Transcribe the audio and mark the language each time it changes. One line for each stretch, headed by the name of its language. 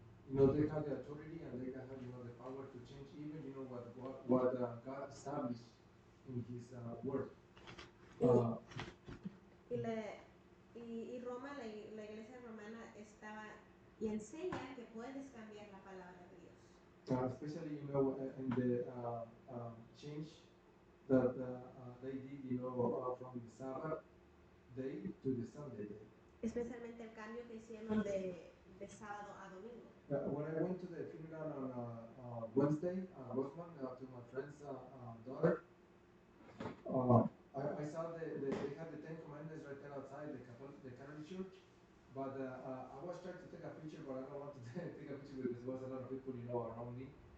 English: They have the authority and they can have, the power to change even, what God established in His word.
Spanish: Y Roma, la iglesia romana estaba y enseña que puedes cambiar la palabra de Dios.
English: Especially, in the change that they did, from the Sabbath day to the Sunday day.
Spanish: Especialmente el cambio que hicieron de sábado a domingo.
English: When I went to the funeral on Wednesday, Rosman, to my friend's daughter, I saw they had the Ten Commandments right there outside the Catholic Church, but I was trying to take a picture, but I don't want to take a picture because there was a lot of people, around me.